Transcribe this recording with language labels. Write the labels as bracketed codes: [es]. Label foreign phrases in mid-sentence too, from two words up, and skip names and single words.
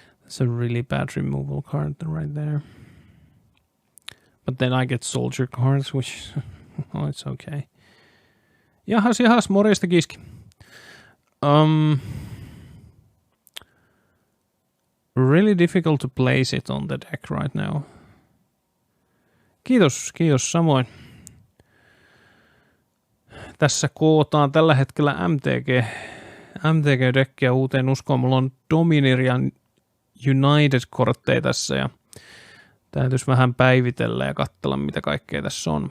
[en] It's a really bad removal card right there. But then I get soldier cards, which oh, it's okay. [fi] Jahas, morjesta Kiski. [en] Really difficult to place it on the deck right now. [fi] Kiitos samoin. Tässä kootaan tällä hetkellä MTG-dekkiä uuteen uskoon. Mulla on Dominarian United-kortteja tässä ja täytyisi vähän päivitellä ja katsella, mitä kaikkea tässä on.